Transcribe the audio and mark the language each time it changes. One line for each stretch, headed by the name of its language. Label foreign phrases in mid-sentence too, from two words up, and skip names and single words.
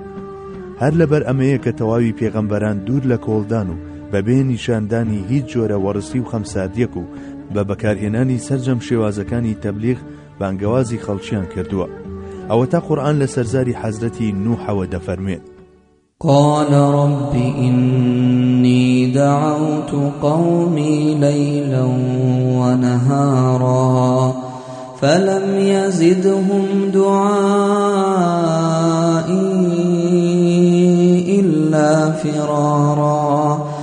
Central Kurdish: هەر لەبەر ئەمەیە کە تەواوی پێغەمبەران دوور لە کۆڵدان و بەبێ نیشاندانی هیچ جۆرە وەڕسی و خەمساردیەک و بە بەکارهێنانی سەرجەم شێوازەکانی تەبلیغ بانگەوازی خەڵکیان کردووە. ئەوە تا قورئان لە سەرزاری حەزرەتی نوحەوە دەفەرمێت:
Arabic: قال رب إني دعوت قومي ليلا ونهارا فلم يزدهم دعائي إلا فرارا